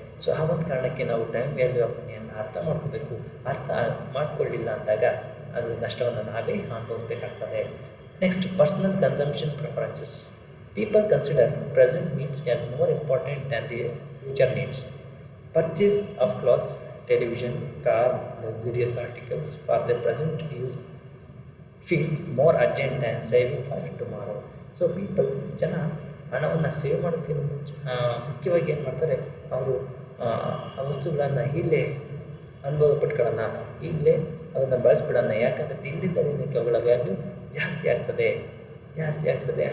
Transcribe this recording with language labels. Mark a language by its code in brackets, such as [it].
[kn] So ಆ ಒಂದು ಕಾರಣಕ್ಕೆ ನಾವು ಟೈಮ್ ವ್ಯಾಲ್ಯೂ ಆಫ್ ಮನಿಯನ್ನು ಅರ್ಥ ಮಾಡ್ಕೋಬೇಕು. ಅರ್ಥ ಮಾಡ್ಕೊಳ್ಳಿಲ್ಲ ಅಂದಾಗ ಅದು ನಷ್ಟವನ್ನು ನಾವೇ ಅನುಭವಿಸಬೇಕಾಗ್ತದೆ. [en] Next, personal consumption preferences. People consider present needs as more important than the future needs. Purchase of clothes, television, car, luxurious articles for their present use feels more urgent than saving for tomorrow. [kn] So ಜನ ಹಣವನ್ನು save ಮಾಡೋದಕ್ಕಿಂತ ಮುಖ್ಯವಾಗಿ ಏನು ಮಾಡ್ತಾರೆ, ಅವರು ಆ ವಸ್ತುಗಳನ್ನು ಇಲ್ಲೇ ಅನುಭವ ಪಟ್ಕೊಳ್ಳೋಣ, ಈಗಲೇ ಅದನ್ನು ಬಳಸ್ಬಿಡೋಣ. ಯಾಕಂದರೆ ದಿನದಿಂದ ದಿನಕ್ಕೆ ಅವುಗಳ ವ್ಯಾಲ್ಯೂ ಜಾಸ್ತಿ ಆಗ್ತದೆ.